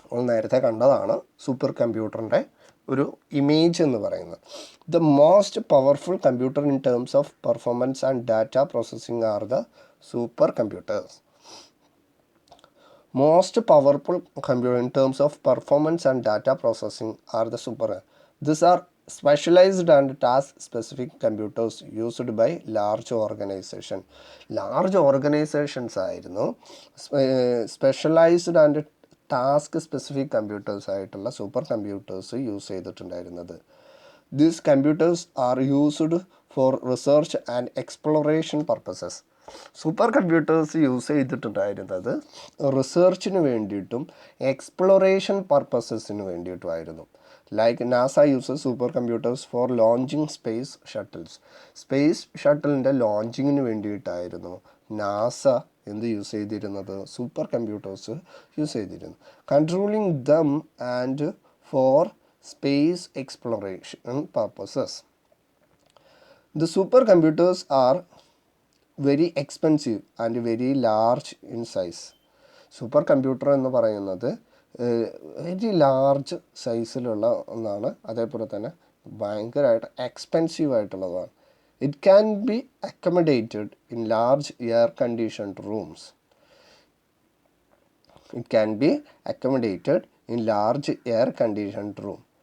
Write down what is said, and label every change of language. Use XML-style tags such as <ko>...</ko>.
<ml>നേരത്തെ കണ്ടതാണ് സൂപ്പർ കമ്പ്യൂട്ടറിൻ്റെ ഒരു ഇമേജ് എന്ന് പറയുന്നത്.</ml> <en>The most powerful computer in terms of performance and data processing are the super computers. Most powerful computer in terms of performance and data processing are the super. These are specialized and task specific computers used by large organization.</en> <ml>Large organizations ആയിരുന്നു specialised and task specific computers ആയിട്ടുള്ള super computers use ചെയ്തിട്ടുണ്ടായിരുന്നത്.</ml> <en>These computers are used for research and exploration purposes.</en> <ml>Super computers use ചെയ്തിട്ടുണ്ടായിരുന്നത് റിസർച്ചിന് വേണ്ടിയിട്ടും exploration പർപ്പസസിന് വേണ്ടിയിട്ടുമായിരുന്നു.</ml> <en>Like NASA uses super computers for launching space shuttles.</en> <ml>Space ഷട്ടിലിൻ്റെ ലോഞ്ചിങ്ങിന് വേണ്ടിയിട്ടായിരുന്നു NASA എന്ത് use ചെയ്തിരുന്നത്? Super computers use ചെയ്തിരുന്നു.</ml> <en>Controlling them and for space exploration purposes. The supercomputers are very expensive and very large in size.</en> <ml>Super computer എന്ന് പറയുന്നത് very large സൈസിലുള്ള ഒന്നാണ്, അതേപോലെ തന്നെ ഭയങ്കരമായിട്ട് എക്സ്പെൻസീവ് ആയിട്ടുള്ളതാണ്.</ml> <en>It can be accommodated in large air conditioned rooms. It can be accommodated in large air-conditioned room.</en>